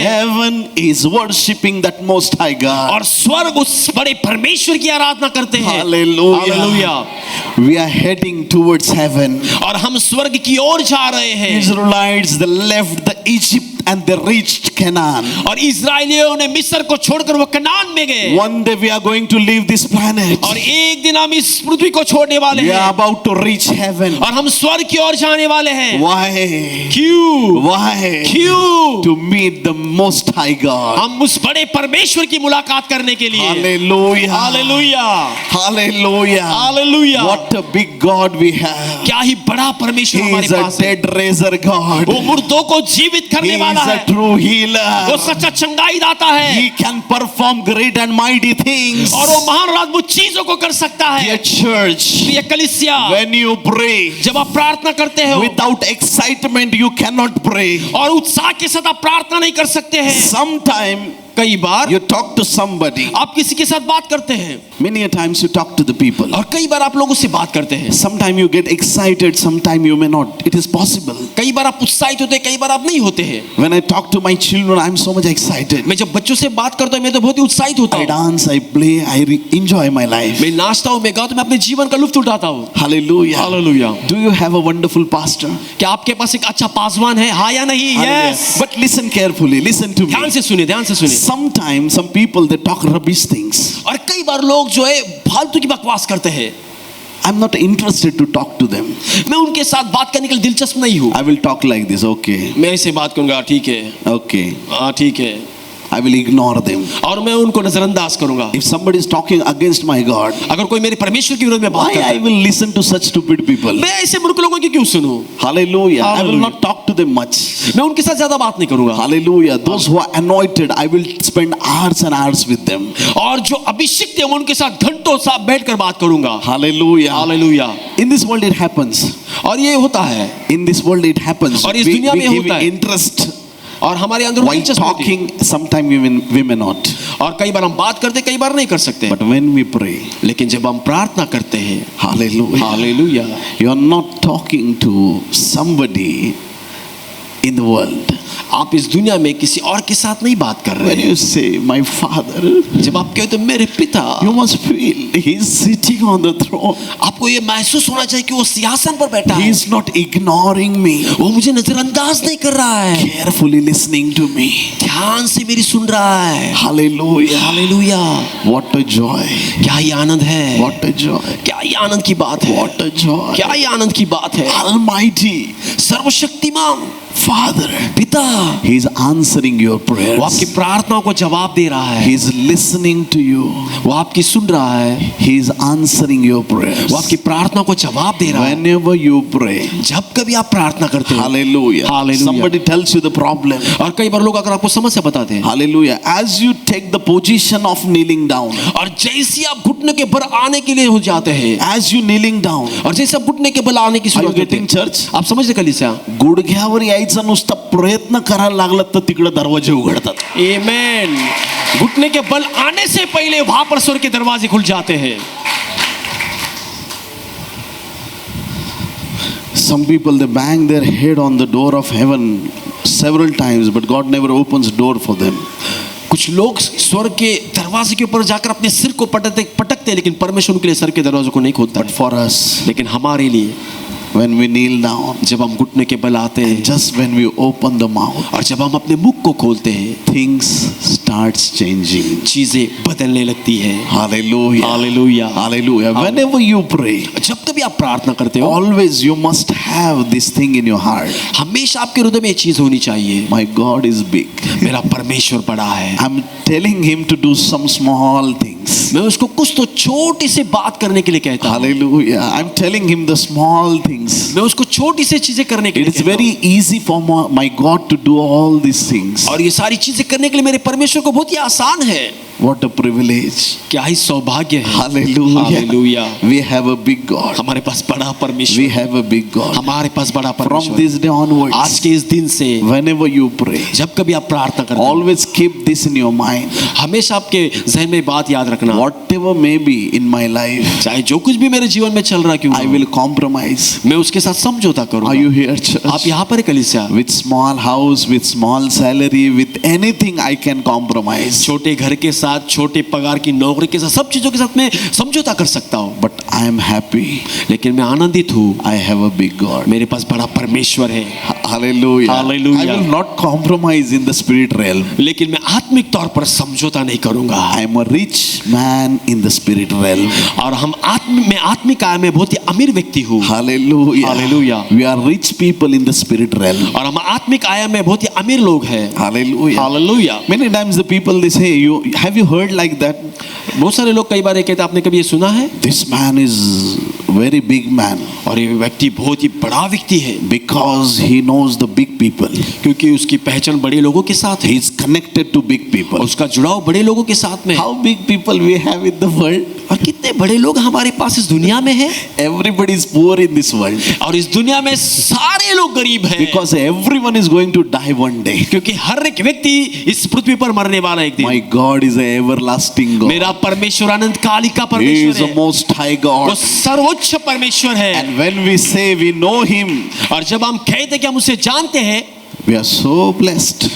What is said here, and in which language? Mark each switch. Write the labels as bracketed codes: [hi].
[en] Heaven is worshiping that Most High God. [hi] और स्वर्ग उस बड़े परमेश्वर की आराधना करते हैं। [en] Hallelujah. [hi] Hallelujah. [en] We are heading towards heaven. [hi] और हम स्वर्ग की ओर जा रहे हैं। [en] Israelites, they left the Egypt and they reached Canaan. [hi] और इस्राएलियों ने मिस्र को छोड़कर वो कनान में गए। [en] One day we are going to leave this planet. [hi] और एक दिन हम इस पृथ्वी को छोड़ने वाले [en] We are [hi] हैं [en] about to reach heaven. [hi] और हम स्वर्ग की ओर जाने वाले हैं। [en] Why? [hi] क्यों? [en] Why? [hi] क्यों? [en] To meet the Most High God. [hi] हम उस बड़े परमेश्वर की मुलाकात करने के लिए। [en] Hallelujah. [hi] Hallelujah, [en] Hallelujah. [hi] Hallelujah. [en] What a big God we have. [hi] क्या ही बड़ा परमेश्वर [en] He [hi] हमारे [en] is a [hi] पास है। [en] dead raiser God. [hi] वो मुर्दों को जीवित [en] He [hi] करने [en] is [hi] वाला [en] a [hi] है। [en] true [hi] वो [en] healer. [hi] सच्चा चंगाई दाता है [en] He can perform great and mighty things. [hi] और वो महान और अद्भुत चीजों को कर सकता [en] Dear [hi] है। [en] church, [hi] प्रिय कलीसिया, [en] when you pray [hi] जब आप प्रार्थना करते हो [en] without excitement, you cannot pray. [hi] और उत्साह के साथ आप प्रार्थना नहीं कर सकते हैं। [en] Sometime [hi] कई बार [en] you talk to somebody. [hi] आप किसी के साथ बात करते हैं [en] Many a times you talk to the people. [hi] और कई बार आप लोगों से बात करते हैं। [en] Sometime you get excited, sometime you may not. It is possible. [hi] कई बार आप उत्साहित होते हैं, कई बार आप नहीं होते हैं। [en] When I talk to my children, I am so much excited. [hi] मैं जब बच्चों से बात करता हूँ मैं तो बहुत ही उत्साहित होता [en] I [hi] हूँ। [en] dance, I play, I enjoy my life. [hi] मैं नाचता हूँ, मैं गाता हूँ, मैं अपने जीवन का लुत्फ उठाता हूँ। [en] Hallelujah. [hi] Hallelujah. [en] Do you have a wonderful pastor? [hi] क्या आपके पास एक अच्छा पासवान है? हाँ या नहीं? [en] Hallelujah. Yes. But listen carefully, listen to me. [hi] ध्यान से सुनिए, ध्यान से सुनिए। [en] Sometimes some people they talk rubbish things. [hi] और कई बार लोग जो है फालतू की बकवास करते हैं। [en] I'm not interested to talk to them. [hi] मैं उनके साथ बात करने के लिए दिलचस्प नहीं हूँ। [en] I will talk like this, okay, [hi] मैं ऐसे बात करूंगा, ठीक है, [en] okay. [hi] हाँ ठीक है, [en] I will ignore them. [hi] और मैं उनको नजरअंदाज करूंगा। [en] If somebody is talking against my God, [hi] अगर कोई मेरे परमेश्वर के विरोध में बात [en] why [hi] करता [en] I [hi] है, [en] will listen to such stupid people? [hi] मैं ऐसे मूर्ख लोगों की क्यों सुनूं? [en] Hallelujah. I will Hallelujah. not talk to them much. [hi] मैं उनके साथ ज्यादा बात नहीं करूंगा। [en] Hallelujah. Those who are anointed, I will spend hours and hours with them. [hi] और जो अभिषिक्त है मैं उनके साथ घंटों साथ बैठकर बात करूंगा। [en] Hallelujah. [hi] Hallelujah. [en] In this world it happens. [hi] और ये होता है [en] In this world it happens. [hi] और इस [en] We [hi] दुनिया में [en] give [hi] होता है। [en] interest [hi] और हमारे अंदर [en] while [hi] दिलचस्पी होती है। [en] talking. Sometimes we may not. [hi] और कई बार हम बात करते, कई बार नहीं कर सकते। [en] But when we pray, [hi] लेकिन जब हम प्रार्थना करते हैं, [en] hallelujah, [hi] hallelujah, [en] you are not talking to somebody in the world. [hi] आप इस दुनिया में किसी और के साथ नहीं बात कर रहे [en] When [hi] हैं। [en] you say, my father, [hi] जब आप कहते हो मेरे पिता, [en] you must feel he is sitting on the throne. [hi] आपको ये महसूस होना चाहिए कि वो सिंहासन पर बैठा [en] He [hi] है। [en] is not ignoring me, [hi] वो मुझे नजरअंदाज नहीं कर रहा है, [en] carefully listening to me. [hi] ध्यान से मेरी सुन रहा है। [en] Hallelujah. [hi] Hallelujah. [en] What a joy. [hi] क्या ही आनंद है, [en] What a joy. [hi] क्या ही आनंद की बात है, [en] What a joy. [hi] क्या ही आनंद की बात है। [en] Almighty [hi] सर्वशक्तिमान [en] Father, [hi] पिता, [en] he is answering your [hi] वो [en] prayers. [hi] आपकी प्रार्थनाओं को जवाब दे रहा है, [en] He is listening to you. [hi] वो आपकी सुन रहा है, [en] He is answering your prayers. [hi] वो आपकी प्रार्थना को जवाब दे रहा है। [en] Whenever you pray, [hi] जब कभी आप प्रार्थना करते हो, [en] hallelujah. Hallelujah. Somebody tells you the problem. [hi] और कई बार लोग अगर आपको समस्या बताते हैं, [en] Hallelujah. As you take the position of kneeling down, [hi] और जैसे आप घुटने के बल आने के लिए हो जाते हैं, [en] as you kneeling down, [hi] और जैसे आप घुटने के बल आने की [en] are you [hi] शुरुआत करते [en] getting [hi] हैं, [en] church? [hi] आप समझते कलीसिया? [mr] गुडघ्यावर यायचं नुसतं प्रयत्न करायला लागलं तर तिकडे दरवाजे उघडतात. [hi] आमेन। घुटने के बल आने से पहले वहां पर स्वर्ग के दरवाजे खुल जाते हैं। [en] Some people they bang their head on the door of heaven several times, but God never opens door for them. [hi] कुछ लोग स्वर्ग के दरवाजे के ऊपर जाकर अपने सिर को पटकते हैं, लेकिन परमेश्वर उनके लिए स्वर्ग के दरवाजे को नहीं खोलता। [en] But for us, [hi] लेकिन हमारे लिए [en] when we kneel down, [hi] जब हम घुटने के बल आते हैं, [en] just when we open the mouth, [hi] और जब हम अपने मुख को खोलते हैं, [en] things starts changing. [hi] चीजें बदलने लगती है। [en] Hallelujah. [hi] Hallelujah. [en] Hallelujah. Whenever you pray, [hi] जब कभी आप प्रार्थना करते हो, [en] always you must have this thing in your heart. [hi] हमेशा आपके हृदय में ये चीज होनी चाहिए, [en] My God is big. [hi] मेरा परमेश्वर बड़ा है। [en] I'm telling him to do some small things. [hi] मैं उसको कुछ तो छोटी सी बात करने के लिए कहता हूँ। [en] Hallelujah. I'm telling him the small things. [hi] मैं उसको छोटी सी चीजें करने के [en] It [hi] लिए [en] is [hi] कहता [en] very easy for my God to do all these things. [hi] हूँ। और ये सारी चीजें करने के लिए मेरे परमेश्वर को बहुत ही आसान है। [en] What a privilege. [hi] क्या ही सौभाग्य है। [en] Hallelujah. Hallelujah. We have a big God. [hi] हमारे पास बड़ा [en] We [hi] परमेश्वर, [en] have a big God. [hi] हमारे पास बड़ा [en] From [hi] परमेश्वर। [en] this day [hi] आज [en] onwards, [hi] के इस दिन से [en] whenever you pray, [hi] जब कभी आप प्रार्थना करते हो, [en] always keep this in your mind. [hi] हमेशा आपके जहन में बात याद रखना, [en] Whatever may be in my life, [hi] चाहे जो कुछ भी मेरे जीवन में चल रहा क्यों ना [en] I [hi] हो, [en] will compromise. [hi] मैं उसके साथ समझौता [en] Are [hi] करूंगा। [en] you here, church? [hi] आप यहाँ पर कलीसिया, [en] With small house, with small salary, with anything I can compromise. [hi] छोटे घर के साथ, छोटे पगार की नौकरी के साथ, सब चीजों के साथ मैं समझौता कर सकता हूँ। [en] But I am happy. [hi] लेकिन मैं आनंदित हूँ, [en] I have a big God. [hi] मेरे पास बड़ा परमेश्वर है। [en] Hallelujah. Hallelujah. I will not compromise in the spirit realm. [hi] लेकिन मैं आत्मिक तौर पर समझौता नहीं करूंगा। [en] I am a rich man in the spirit realm. [hi] और मैं आत्मिक आय में बहुत ही अमीर व्यक्ति हूँ। [en] Hallelujah. Hallelujah. We are rich people in the spirit realm. [hi] और हम आत्मिक आय में बहुत ही अमीर लोग हैं। [en] Hallelujah. Hallelujah. Many times the people they say, have you heard like that? [hi] बहुत सारे लोग कई बार ये कहते हैं, आपने कभी ये सुना है? [en] This man is very big man [hi] और ये व्यक्ति बहुत ही बड़ा व्यक्ति है, [en] because he knows the big people. [hi] क्योंकि उसकी पहचान बड़े लोगों के साथ है। [en] He is connected to big people. [hi] उसका जुड़ाव बड़े लोगों के साथ में है। [en] How big people we have in the world? [hi] और कितने बड़े लोग हमारे पास इस दुनिया में हैं। [en] Everybody is poor in this world [hi] और इस दुनिया में सारे लोग गरीब हैं, [en] because everyone is going to die one day. [hi] क्योंकि हर एक व्यक्ति इस पृथ्वी पर मरने वाला है एक दिन। [en] My God is an everlasting God. [hi] मेरा परमेश्वर अनंत काल का [en] He is [hi] परमेश्वर [en] the [hi] है, [en] most high [hi] वो [en] God. [hi] सर्वोच्च परमेश्वर है। [en] And when we say we know Him, [hi] और जब हम कहते हैं कि हम उसे जानते हैं, [en] we are so blessed.